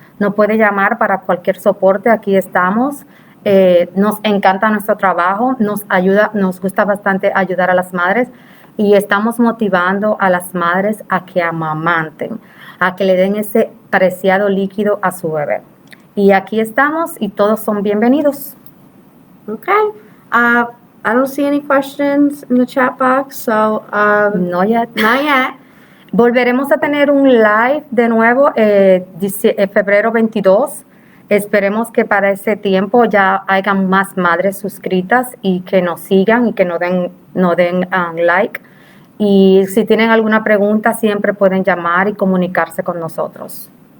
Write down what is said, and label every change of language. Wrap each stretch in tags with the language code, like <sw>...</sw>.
<es>Nos puede llamar para cualquier soporte, aquí estamos. Nos encanta nuestro trabajo, nos gusta bastante ayudar a las madres y estamos motivando a las madres a que amamanten, a que le den ese preciado líquido a su bebé. Y aquí estamos y todos son bienvenidos.</es> <en>Okay. I don't see any questions in the chat box, so Not yet. Not yet.</en> <es>Volveremos a tener un live de nuevo febrero 22. Esperemos que para ese tiempo ya hayan más madres suscritas y que nos sigan y que nos den like. Y si tienen alguna pregunta, siempre pueden llamar y comunicarse con nosotros.</es>